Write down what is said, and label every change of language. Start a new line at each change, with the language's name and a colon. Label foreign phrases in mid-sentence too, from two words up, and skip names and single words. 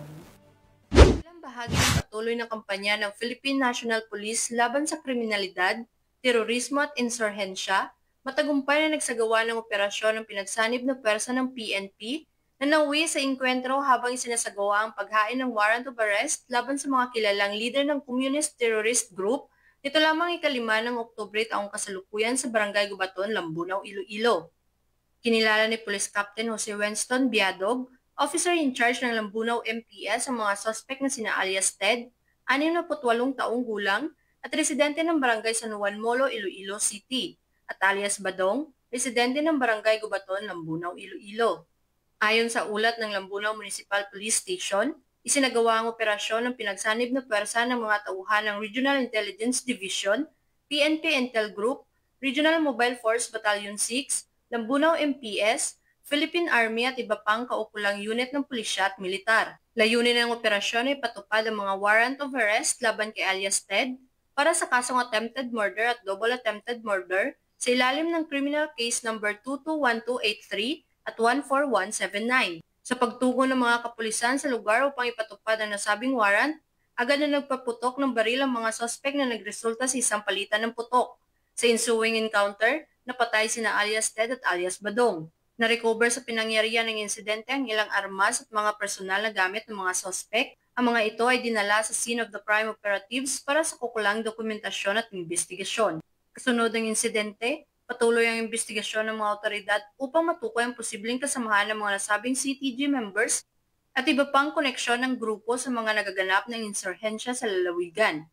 Filipino: Ilang bahagi ng patuloy na kampanya ng Philippine National Police laban sa kriminalidad, terorismo at insurhensya, matagumpay na nagsagawa ng operasyon ng pinagsanib na pwersa ng PNP na nauwi sa engkwentro habang isinasagawa ang paghain ng
English: warrant of arrest
Filipino: laban sa mga kilalang leader ng
English: Communist Terrorist Group
Filipino: nito lamang 5 ng Oktubre taong kasalukuyan sa Barangay Gubaton, Lambunao, Iloilo. Kinilala ni Police Captain Jose Winston Biadog,
English: officer in charge
Filipino: ng Lambunao MPS, ang mga suspect na sina alias Ted, 68 taong gulang, at residente ng Barangay San Juan Molo, Iloilo City, at alias Badong, residente ng Barangay Gubaton, Lambunao, Iloilo. Ayon sa ulat ng Lambunao Municipal Police Station, isinagawa ang operasyon ng pinagsanib na pwersa ng mga tauhan ng Regional Intelligence Division, PNP Intel Group, Regional Mobile Force Battalion 6, Lambunao MPS, Philippine Army at iba pang kaukulang unit ng pulisya at militar. Layunin ng operasyon ay patupad ang mga
English: warrant of arrest
Filipino: laban kay alias Ted para sa kasong
English: attempted murder
Filipino: at
English: double attempted murder
Filipino: sa ilalim ng
English: Criminal Case No.
Filipino: 221283 at 14179. Sa pagtugon ng mga kapulisan sa lugar upang ipatupad ang nasabing warrant, agad na nagpaputok ng baril ang mga sospek na nagresulta sa isang palitan ng putok. Sa
English: ensuing encounter,
Filipino: napatay sina alias Ted at alias Badong. Na-recover sa pinangyarihan ng insidente ang ilang armas at mga personal na gamit ng mga sospek. Ang mga ito ay dinala sa
English: scene of the crime operatives
Filipino: para sa kukulang dokumentasyon at investigasyon. Kasunod ng insidente, patuloy ang investigasyon ng mga otoridad upang matukoy ang posibleng kasamahan ng mga nasabing
English: CTG members
Filipino: at iba pang koneksyon ng grupo sa mga nagaganap ng insurhensya sa lalawigan.